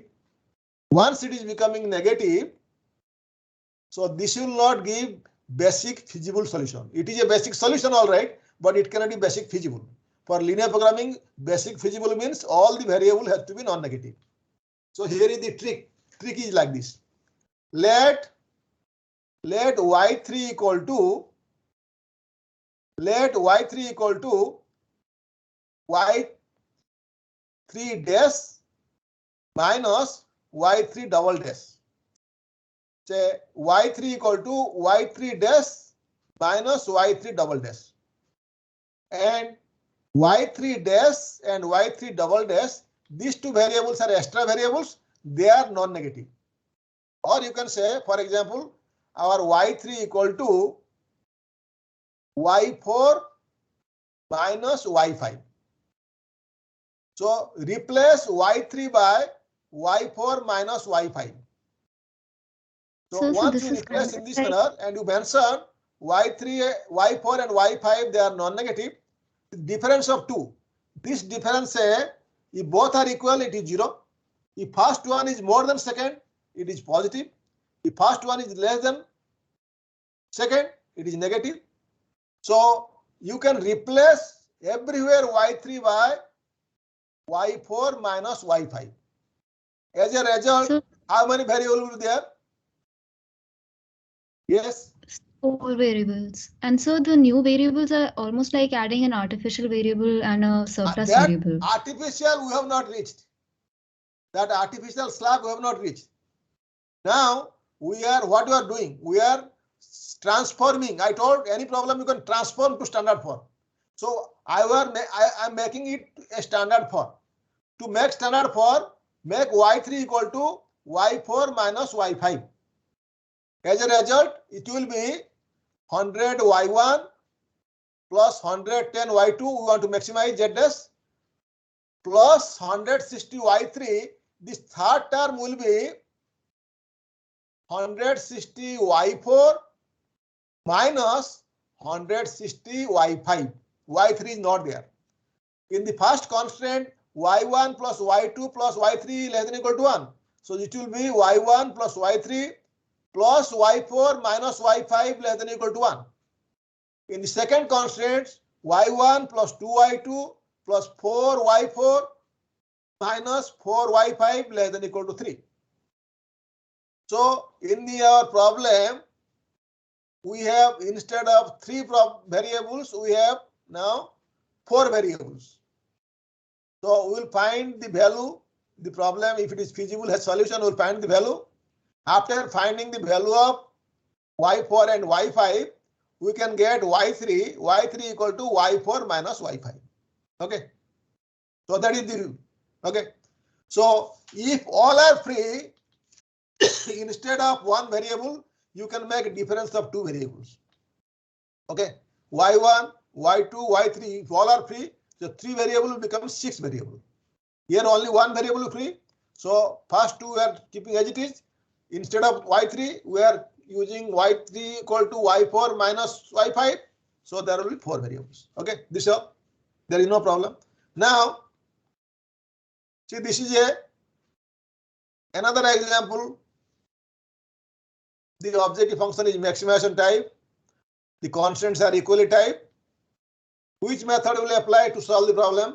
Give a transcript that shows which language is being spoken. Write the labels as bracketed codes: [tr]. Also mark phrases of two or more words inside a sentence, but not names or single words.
[en] Once it is becoming negative, so this will not give basic feasible solution. It is a basic solution, all right, but it cannot be basic feasible. For linear programming, basic feasible means all the variable has to be non-negative. So here is the trick. Trick is like this. Let y3 equal to y3 dash minus y3 double dash. Say y3 equal to y3 dash minus y3 double dash. And y3 dash and y3 double dash, these two variables are extra variables. They are non-negative. Or you can say, for example, our y3 equal to y4 minus y5. So replace y3 by y4 minus y5. So once you replace in this manner and you mention y3, y4 and y5, they are non-negative. The difference of 2. This difference, if both are equal, it is 0. If first one is more than second, it is positive. If first one is less than Second, it is negative. So you can replace everywhere y3 by y4 minus y5. As a result, So, how many variables will be there? Yes. 4 variables. And so the new variables are almost like adding an artificial variable and a surplus That variable. artificial we have not reached. That artificial slab we have not reached. Now we are what we are doing. We are transforming. I told any problem you can transform to standard form. So I am making it a standard form. To make standard form, make y3 equal to y4 minus y5. As a result, it will be 100 y1 plus 110 y2. We want to maximize z dash plus 160 y3. This third term will be 160 y4 minus 160 y5. y3 is not there. In the first constraint, y1 plus y2 plus y3 less than or equal to 1. So it will be y1 plus y3 plus y4 minus y5 less than or equal to 1. In the second constraint, y1 plus 2y2 plus 4y4 minus 4y5 less than or equal to 3. So in our problem, we have instead of 3 variables, we have now 4 variables. So we will find the value, the problem, if it is feasible, has solution, we will find the value. After finding the value of y4 and y5, we can get y3 equal to y4 minus y5. Okay. So that is the rule. Okay. So if all are free, instead of 1 variable, you can make a difference of 2 variables. Okay. y1, y2, y3, if all are free, so 3 variable will become 6 variable. Here only 1 variable is free. So first 2 we are keeping as it is. Instead of y3, we are using y3 equal to y4 minus y5. So there will be 4 variables. Okay, this up. There is no problem. Now, see, this is another example. The objective function is maximization type. The constants are equally type. Which method will apply to solve the problem?